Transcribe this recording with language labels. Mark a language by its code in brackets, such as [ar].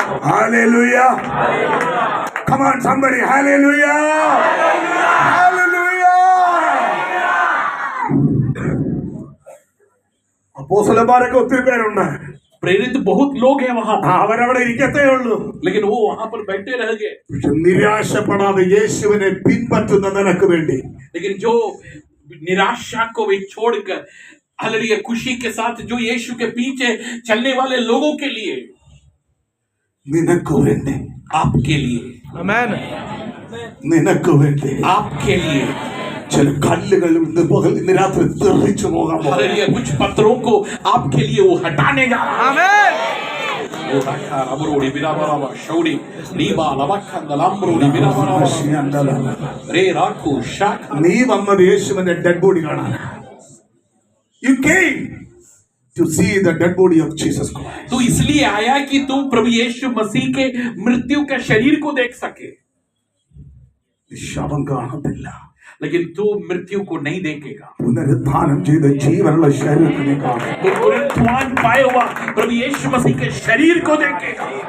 [en] Hallelujah. Come on somebody, hallelujah. Hallelujah. [ml] അപ്പോസ്തലന്മാരൊക്കെ ഒത്തിരി പേരുണ്ട്, [hi] प्रेरित बहुत लोग हैं वहां, [ml] അവരവിടെ ഇരിക്കത്തേ ഉള്ളൂ. [hi] लेकिन वो वहां पर बैठे रह गए। [ml] പക്ഷെ നിരാശപ്പെടാതെ യേശുവിനെ പിൻപറ്റുന്ന നിനക്ക് വേണ്ടി [hi] लेकिन जो निराशा को भी छोड़कर हालेलुया खुशी के साथ जो यीशु के पीछे चलने वाले लोगों के लिए, [ml] നിനക്ക് വേണ്ടി [hi] आपके लिए, आमेन। [ml] നിനക്ക് വേണ്ടി [hi] आपके लिए [ml] ചില കല്ലുകൾ ഇന്ന് പകൽ ഇന്ന് രാത്രി തെറിച്ചു പോകാൻ പോകുന്നു. [hi] हालेलुया कुछ पत्थरों को आपके लिए वो हटाने जा रहा है। आमेन। वो रखा रबरोड़ी बिना बराबर शौड़ी लीबा लबखंद लंबरोड़ी बिना बराबर रे राखू शाख। [ml] നീ വന്നത് യേശുവിന്റെ ഡെഡ് ബോഡി കാണാനാ. [en] You came to see the dead body of Jesus Christ. [hi] तो इसलिए आया कि तू प्रभु यीशु मसीह के मृत्यु का शरीर को देख सके, [ml] ശവം കാണത്തില്ല, [hi] लेकिन तू मृत्यु को नहीं देखेगा। [ml] പുനരുത്ഥാനം ചെയ്ത ജീവനുള്ള ശരീരത്തിനെ കാണും. [hi] तो पुनरुत्थान पाए हुआ प्रभु यीशु मसीह के शरीर को देखेगा।